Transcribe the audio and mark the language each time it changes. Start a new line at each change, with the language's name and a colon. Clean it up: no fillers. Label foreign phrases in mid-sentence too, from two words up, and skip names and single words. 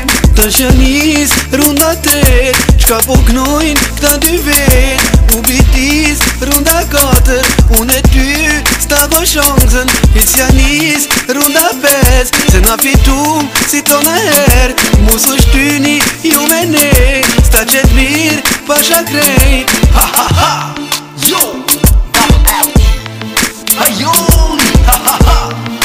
Albanian: Tash ja nis runda tret, qka po knojnë këta dy vet. U bitis runda 4, unë e ty s'ta do shansën. Hiq ja nis runda 5, se na fitum si tona her. Mus u shtyni ju me ne, s'ta qet mirë pasha krejt.
English: Ha ha ha, yo, double R-E, Hayoli, ha ha ha.